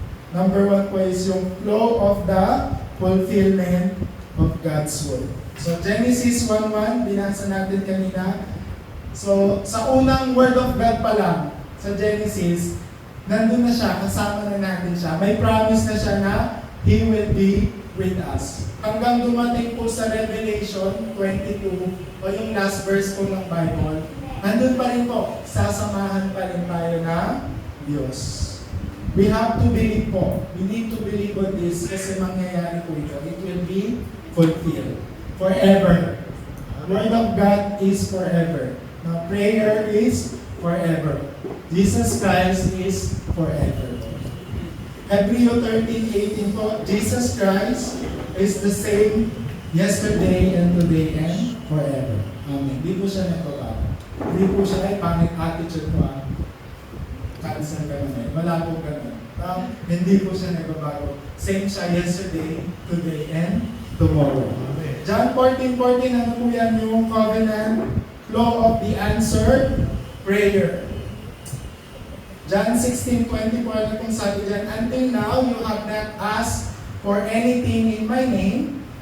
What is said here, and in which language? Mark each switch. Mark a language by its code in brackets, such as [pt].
[en] Number 1 po is yung flow of the fulfillment of God's word. [tl] So Genesis 1:1, binasa natin kanina. So sa unang word of God pa lang, sa Genesis, nandun na siya, kasama na natin siya. May promise na siya na [en] He will be with us. [tl] Hanggang dumating po sa Revelation 22, o yung last verse po ng Bible, nandun pa rin po, sasamahan pa rin tayo ng Diyos. [en] We have to believe po. We need to believe on this [tl] kasi mangyayari po ito. [en] It will be fulfilled. Forever. Word of God is forever. Now, prayer is forever. Jesus Christ is forever. Hebrews 13:18 po, Jesus Christ is the same yesterday and today and forever. Amen. [tl] Hindi po siya nagbabago. Hindi po siya ay pangit attitude po. Cancel ka naman. Wala po ganun. Hindi po siya nagbabago. [en] Same siya yesterday, today, and tomorrow. Amen. [tl] John 14:14, ano po yan yung covenant flow of the answered prayer. [en] John 16:24, [tl] ano pong sabi dyan? [en] Until now, you have not asked for anything in my name.